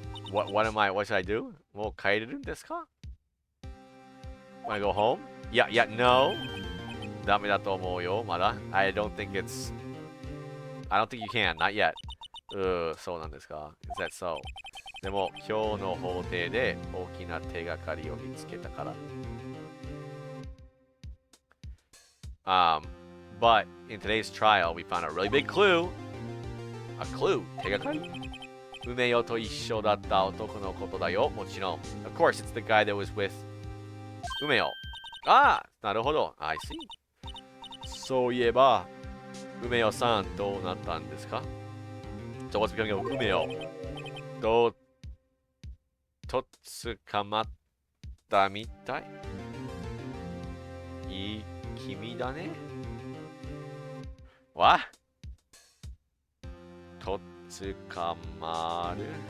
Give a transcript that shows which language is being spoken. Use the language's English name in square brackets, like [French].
[English] What should I do? [Japanese] もう帰れるんですか? [English] Wanna go home? Yeah, no. [Japanese] ダメだと思うよ、まだ. [English] I don't think you can, not yet. [Japanese] そうなんですか? [English] Is that so? [Japanese] でも、今日の法廷で大きな手がかりを見つけたから。 [English] But in today's trial, we found a really big clue. A clue? [Japanese] 手がかり? 梅代と一緒だった男のことだよ、もちろん。 [English] Of course, it's the guy that was with 梅代。 [Japanese] ああ、なるほど。 [English] I see. [Japanese] そういえば、梅代さん、どうなったんですか? [English] So what's becoming of 梅代? [Japanese] と捕まったみたい? いい君だね。 [English] What? [Japanese] と捕まる?